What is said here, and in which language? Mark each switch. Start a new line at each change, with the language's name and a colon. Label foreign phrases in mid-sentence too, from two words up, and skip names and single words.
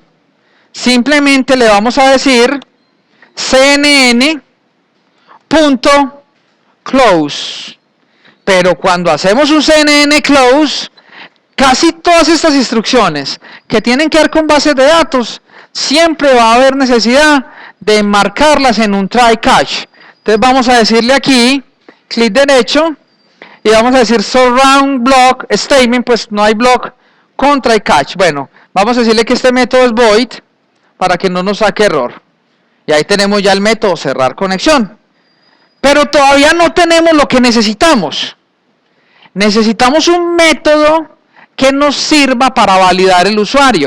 Spanish: Simplemente le vamos a decir cnn.close. Pero cuando hacemos un cnn close, casi todas estas instrucciones que tienen que ver con bases de datos, siempre va a haber necesidad de marcarlas en un
English: try catch.
Spanish: Entonces vamos a decirle aquí, clic derecho, y vamos a decir
English: surround block statement,
Spanish: pues no hay block, con
English: try catch.
Spanish: Bueno, vamos a decirle que este método es void para que no nos saque error. Y ahí tenemos ya el método cerrar conexión. Pero todavía no tenemos lo que necesitamos. Necesitamos un método que nos sirva para validar el usuario.